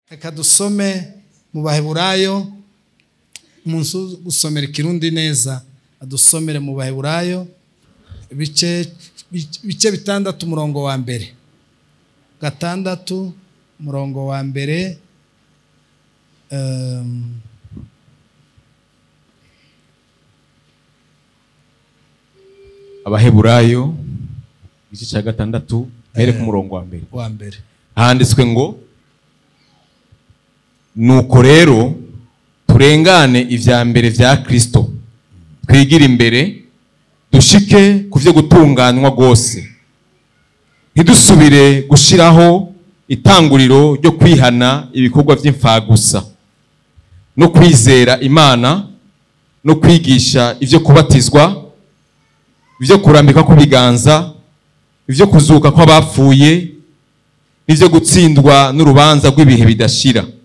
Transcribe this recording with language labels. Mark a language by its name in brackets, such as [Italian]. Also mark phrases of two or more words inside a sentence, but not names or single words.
[Rundi] Reka dusome mu Baheburayo, umuntu gusomera Kirundi neza adusomere mu Baheburayo bice 6 umurongo wa mbere, 6 umurongo wa mbere, Abaheburayo igice cya 6 here ku murongo wa mbere handitswe ngo nuko rero turengane ivya mbere vya Kristo twigira imbere dushike kuvyo gutunganywa gose ntidusubire gushiraho itanguriro ryo kwihana ibikorwa vy'imfagusa no kwizera Imana no kwigisha ivyo kubatizwa, ivyo kurambika ku biganza, ivyo kuzuka kw'abapfuye, ivyo gutsindwa n'urubanza rw'ibihe bidashira.